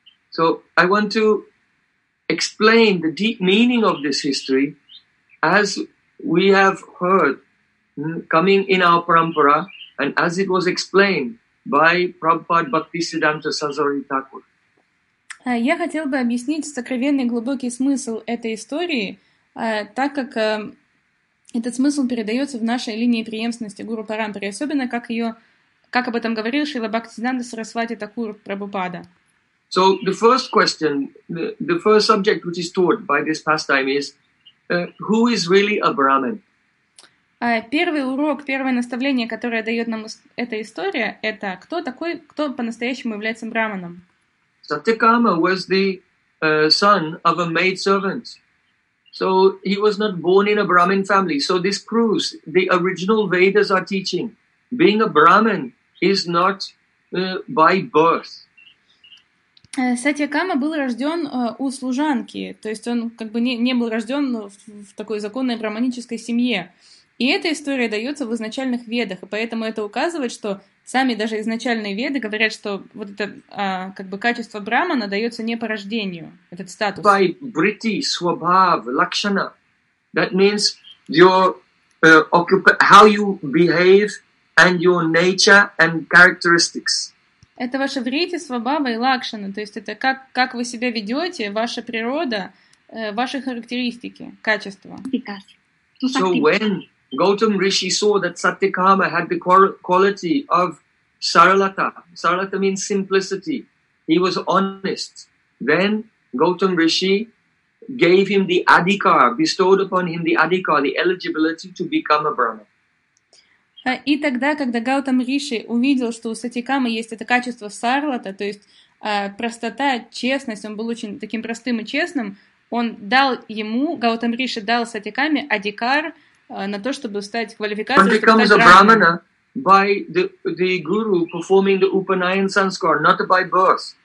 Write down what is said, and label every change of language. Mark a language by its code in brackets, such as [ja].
[en] So, I want to explain the deep meaning of this history as we have heard coming in our parampara and as it was explained by Prabhupada Bhaktisiddhanta Sazari Thakur. [ru] Я хотел бы объяснить сокровенный глубокий смысл этой истории, так как Этот смысл передается в нашей линии преемственности Гуру Парампари, особенно как ее, как об этом говорил Шрила Бхактисиддханта Сарасвати Такур Прабхупада. [en] So the first question, the first subject which is taught by this pastime is, who is really a Brahmin? [ru] Первый урок, первое наставление, которое дает нам эта история, это кто такой, кто по-настоящему является брахманом? [en] Satyakama was the son of a maid servant. So he was not born in a Brahmin family. So this proves the original Vedas are teaching. Being a Brahmin is not by birth. [ru] Сатьякама был рожден у служанки. То есть он как бы не был рожден в такой законной брахманической семье. И эта история дается в изначальных ведах, и поэтому это указывает, что сами даже изначальные веды говорят, что вот это как бы качество брахмана дается не по рождению, этот статус. [en] By vritti, swabhav, lakshana. That means your how you behave and your nature and characteristics. [ru] Это ваша вритти, свабхава и лакшана, то есть это как вы себя ведете, ваша природа, ваши характеристики, качества. [en] So when Gautam Rishi saw that Satyakama had the quality of Saralata. Saralata means simplicity. He was honest. Then Gautam Rishi gave him the adhikar, bestowed upon him the adhikar, the eligibility to become a Brahmin. [ru] И тогда, когда Гаутам Риши увидел, что у Сатьякамы есть это качество Саралата, то есть простота, честность, он был очень таким простым и честным, он дал ему, Гаутам Риши дал Сатьякаме адхикар, на то, чтобы стать квалификацией, чтобы стать [en] One becomes a brahmana by the guru performing the upanayan sanskar, not by birth.